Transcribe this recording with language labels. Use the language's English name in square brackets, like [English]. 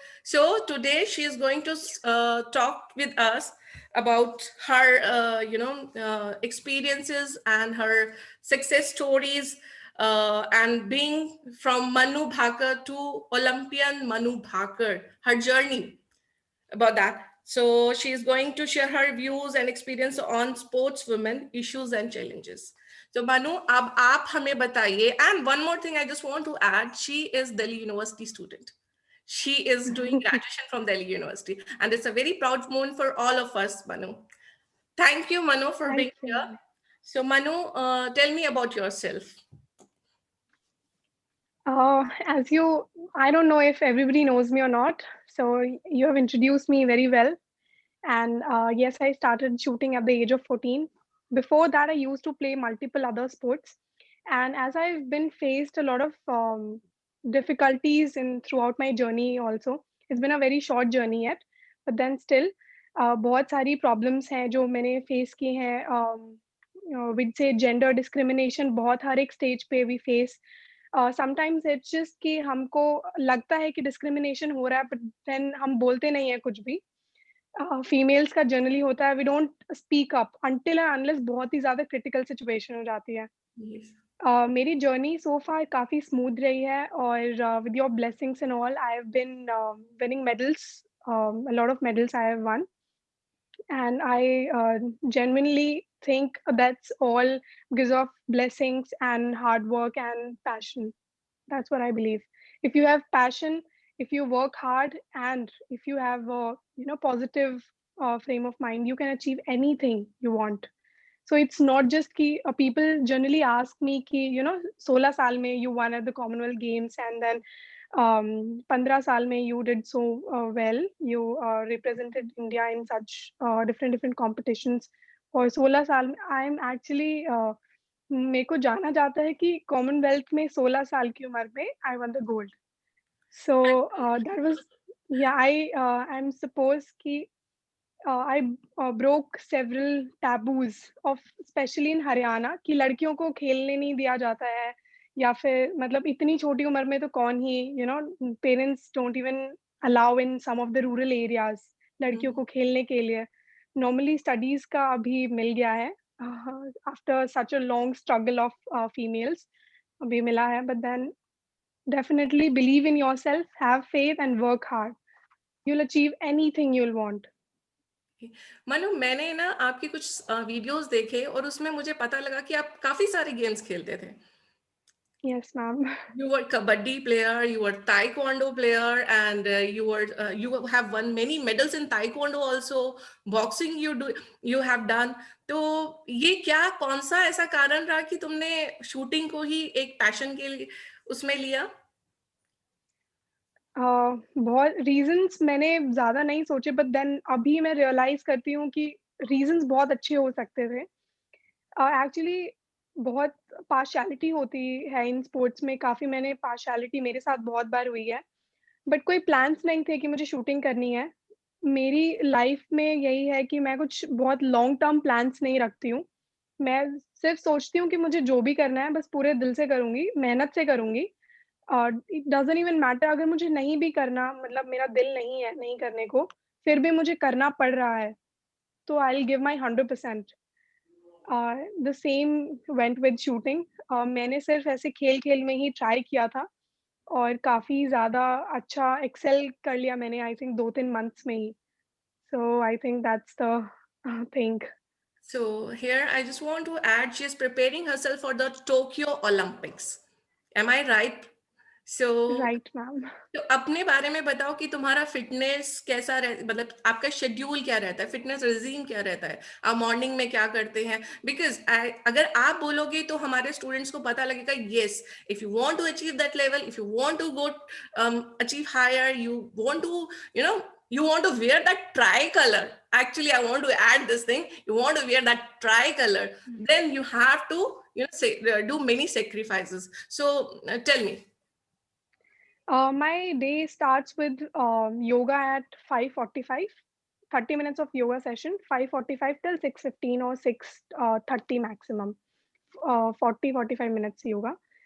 [English] So today she is going to talk with us about her, experiences and her success stories, and being from Manu Bhaker to Olympian Manu Bhaker, her journey about that. So she is going to share her views and experience on sports women issues and challenges. [Hindi] So Manu, अब आप हमें बताइए. [English] And one more thing I just want to add, she is Delhi University student. She is doing graduation from Delhi University, and it's a very proud moment for all of us, Manu. Thank you, Manu, for Thank being you. here. So Manu, tell me about yourself. I don't know if everybody knows me or not. So you have introduced me very well. And yes, I started shooting at the age of 14. Before that, I used to play multiple other sports. And as I've been faced a lot of difficulties in throughout my journey also, it's been a very short journey yet, but then still, [Hindi] बहुत सारी [English] problems [Hindi] हैं जो मैंने [English] face [Hindi] की हैं, [English] we'd say gender discrimination [Hindi] बहुत हर एक [English] stage पे we face. Sometimes it's just [Hindi] कि हमको लगता है कि discrimination हो रहा है, [English] but then [Hindi] हम बोलते नहीं है कुछ भी. [English] females का generally [Hindi] होता है, [English] we don't speak up until and unless [Hindi] बहुत ही ज़्यादा [English] critical situation [Hindi] हो जाती है. [English] Yes. मेरी journey so far काफ़ी smooth [Hindi] रही है और [English] With your blessings and all I have been winning medals, a lot of medals I have won, and I genuinely think that's all because of blessings and hard work and passion. That's what I believe. If you have passion, if you work hard, and if you have a positive frame of mind, you can achieve anything you want. So it's not just कि people generally ask me कि [Hindi] 16 साल में [English] you won at the Commonwealth Games, and then [Hindi] 15 साल में [English] you did so well, you represented India in such different competitions. [Hindi] और 16 साल में [English] I'm actually [Hindi] मेरे को जाना जाता है कि कॉमनवेल्थ में 16 साल की उम्र में [English] I won the gold. So that was, yeah, I'm supposed कि I broke several taboos of especially in Haryana [Hindi] कि लड़कियों को खेलने नहीं दिया जाता है, या फिर मतलब इतनी छोटी उम्र में तो कौन ही [English] parents don't even allow in some of the rural areas [Hindi] लड़कियों को खेलने के लिए. [English] Normally studies [Hindi] का अभी मिल गया है [English] after such a long struggle of females [Hindi] अभी मिला है, [English] but then definitely believe in yourself, have faith and work hard. You'll achieve anything you'll want. [Hindi] Manu, मैंने ना आपके कुछ वीडियोस देखे और उसमें मुझे पता लगा कि आप काफी सारे गेम्स खेलते थे. [English] Yes, ma'am. You were kabaddi player, you were taekwondo player, and you have won many medals in taekwondo also. Boxing you have done. [Hindi] तो ये क्या कौन सा ऐसा कारण रहा कि तुमने शूटिंग को ही एक पैशन के लिए उसमें लिया? बहुत रीजंस मैंने ज़्यादा नहीं सोचे, [English] but then [Hindi] अभी मैं रियलाइज़ करती हूँ कि रीजंस बहुत अच्छे हो सकते थे. एक्चुअली बहुत पार्शियलिटी होती है इन स्पोर्ट्स में, काफ़ी मैंने पार्शियलिटी मेरे साथ बहुत बार हुई है। बट कोई प्लान्स नहीं थे कि मुझे शूटिंग करनी है। मेरी लाइफ़ में यही है कि मैं कुछ बहुत लॉन्ग टर्म प्लान्स नहीं रखती हूँ। मैं सिर्फ़ सोचती हूँ कि मुझे जो भी करना है बस पूरे दिल से करूँगी, मेहनत से करूँगी। [English] it doesn't even matter [Hindi] अगर मुझे नहीं भी करना, मतलब मेरा दिल नहीं है नहीं करने को, फिर भी मुझे करना पड़ रहा है, तो [English] I will give my 100%। The same went with shooting. [Hindi] मैंने सिर्फ़ ऐसे खेल-खेल में ही ट्राई किया था और काफ़ी ज़्यादा अच्छा एक्सेल कर लिया मैंने, [English] I think 2-3 months [Hindi] में ही। [English] So I think that's the thing. So here I just want to add, she is preparing herself for the Tokyo Olympics. Am I right? So right ma'am. [Hindi] तो अपने बारे में बताओ कि तुम्हारा फिटनेस कैसा मतलब आपका शेड्यूल क्या रहता है, फिटनेस रिजीम क्या रहता है, आप मॉर्निंग में क्या करते हैं? [English] because [Hindi] अगर आप बोलोगे तो हमारे स्टूडेंट्स को पता लगेगा, [English] Yes, if you want to achieve that level, if you want to go achieve higher, you want to, you know, you want to wear that tricolor. Actually, I want to add this thing, you want to wear that tricolor, then you have to, you know, say, do many sacrifices. So tell me. My day starts with yoga at 5:45, 30 minutes of yoga session, 5:45 till 6:15 or 6:30 maximum, 40-45 minutes yoga.